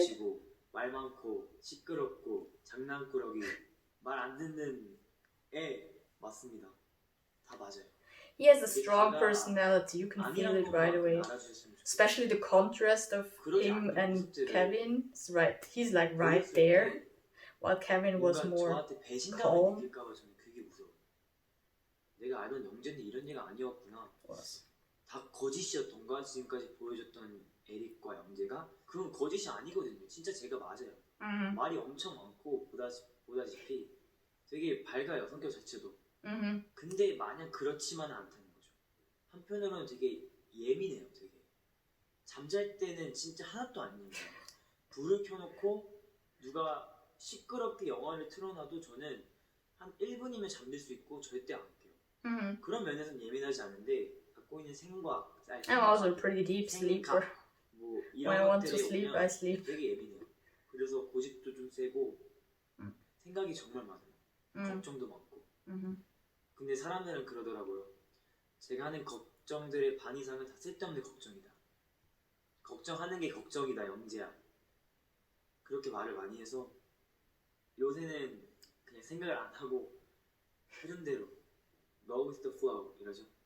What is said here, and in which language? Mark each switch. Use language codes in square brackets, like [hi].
[ko] 넘치고 말 많고 시끄럽고 장난꾸러기 말 안 듣는 애 맞습니다. 다 맞아요. [en] He has a strong personality. You can feel it right away. Especially the contrast of him and Kevin. It's right. He's like right there, while Kevin was more calm. [ko] 느낄까봐 저는 그게 무서워. 내가 알던 영재는 이런 애가 아니었구나. 다 거짓이었던가 지금까지 보여줬던 에릭과 영재가 그건 거짓이 아니거든요. 진짜 제가 맞아요. 말이 엄청 많고 보다시피 되게 밝아요. 성격 자체도. 근데 마냥 그렇지만은 않다는 거죠. 한편으로는 되게 예민해요. 되게 잠잘 때는 진짜 하나도 안 예민해요. 불을 켜놓고 누가 시끄럽게 영화를 틀어놔도 저는 한 1분이면 잠들 수 있고 절대 안 깨요. 그런 면에서는 예민하지 않은데 갖고 있는 생각, [en] I'm also a pretty deep sleeper. [ko] 뭐 [en] When I want to sleep, I sleep. [ko] 되게 예민해요. 그래서 고집도 좀 세고 생각이 정말 많아요. 걱정도 많고. 근데 사람들은 그러더라고요. 제가 하는 걱정들의 반 이상은 다 쓸데없는 걱정이다. 걱정하는 게 걱정이다, 영재야. 그렇게 말을 많이 해서 요새는 그냥 생각을 안 하고 흐름대로 [en] go with the flow [ko] 이러죠.